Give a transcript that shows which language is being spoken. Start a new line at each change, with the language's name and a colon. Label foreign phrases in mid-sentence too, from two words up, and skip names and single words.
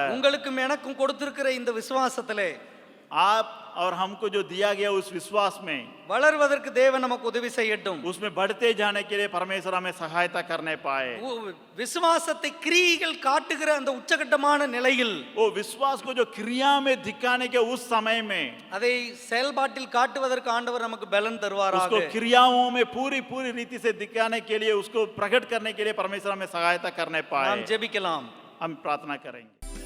Tamil: உங்களுக்கும் எனக்கும் கொடுத்திருக்கிற இந்த விசுவாசத்திலே
Hindi: आप और हमको जो दिया गया उस विश्वास में
Tamil: வளர்வதற்கு தேவன் நமக்கு உதவி செய்யட்டும்.
Hindi: उसमें बढ़ते जाने के लिए परमेश्वर हमें सहायता करने पाए।
Tamil: விசுவாசத்தை கிரியைகள் காட்டுகிற அந்த உச்சகட்டமான நிலையில்
Hindi: वो विश्वास को जो क्रिया में दिखाने के उस समय में
Tamil: அதை செயல்பாட்டில் காட்டுவதற்கு ஆண்டவர் நமக்கு பலன் தருவாராக.
Hindi: उसको क्रियाओं में पूरी रीति से दिखाने के लिए, उसको प्रकट करने के लिए परमेश्वर हमें सहायता करने पाए।
Tamil: நாம் ஜெபிக்கலாம்.
Hindi: हम प्रार्थना करेंगे।